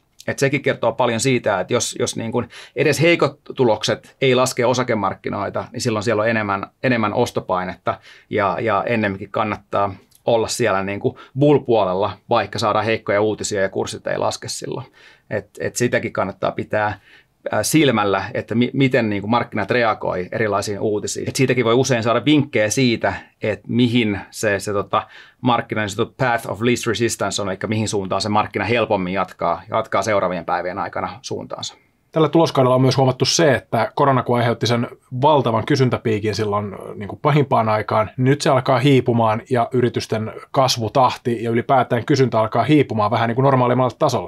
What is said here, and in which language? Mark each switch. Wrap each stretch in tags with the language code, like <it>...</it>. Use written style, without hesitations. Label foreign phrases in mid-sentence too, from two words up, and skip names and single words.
<fi>Et sekin kertoo paljon siitä, että jos niin kun edes heikot tulokset ei laske osakemarkkinoita, niin silloin siellä on enemmän ostopainetta ja ennemminkin kannattaa olla siellä niin kuin bull-puolella, vaikka saadaan heikkoja uutisia ja kurssit ei laske silloin. Et sitäkin kannattaa pitää silmällä, että miten niin kuin markkinat reagoi erilaisiin uutisiin. Et siitäkin voi usein saada vinkkejä siitä, että mihin se markkinan</fi> <en>path of least resistance</en> <fi>on, eli mihin suuntaan se markkina helpommin jatkaa seuraavien päivien aikana suuntaansa. Tällä tuloskaudella on myös huomattu se, että korona kun aiheutti sen valtavan kysyntäpiikin silloin niin kuin pahimpaan aikaan, niin nyt se alkaa hiipumaan ja yritysten kasvutahti ja ylipäätään kysyntä alkaa hiipumaan vähän niin kuin normaalimmalta tasolla.</fi>